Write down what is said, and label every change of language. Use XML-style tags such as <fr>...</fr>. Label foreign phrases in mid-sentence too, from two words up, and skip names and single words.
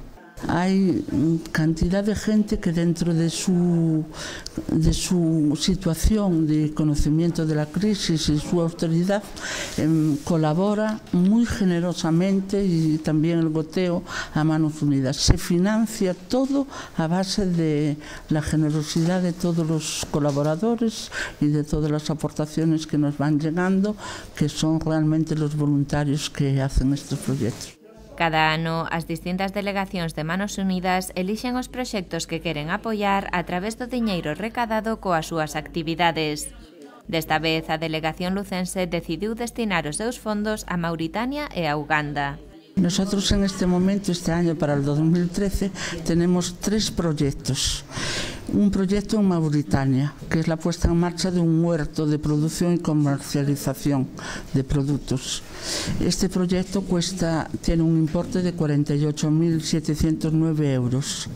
<es>Hay cantidad de gente que dentro de su situación de conocimiento de la crisis y su austeridad colabora muy generosamente, y también el goteo a Manos Unidas. Se financia todo a base de la generosidad de todos los colaboradores y de todas las aportaciones que nos van llegando, que son realmente los voluntarios que hacen estos proyectos.</es> <gl>Cada ano, as distintas delegacións de Manos Unidas elixen os proxectos que queren apoiar a través do diñeiro recadado coas súas actividades. Desta vez, a delegación lucense decidiu destinar os seus fondos a Mauritania e a Uganda.</gl> <es>Nosotros en este momento, este año para el 2013, tenemos 3 proyectos. un proyecto en Mauritania, que es la puesta en marcha de un huerto de producción y comercialización de productos. Este proyecto tiene un importe de 48.709 euros.</es>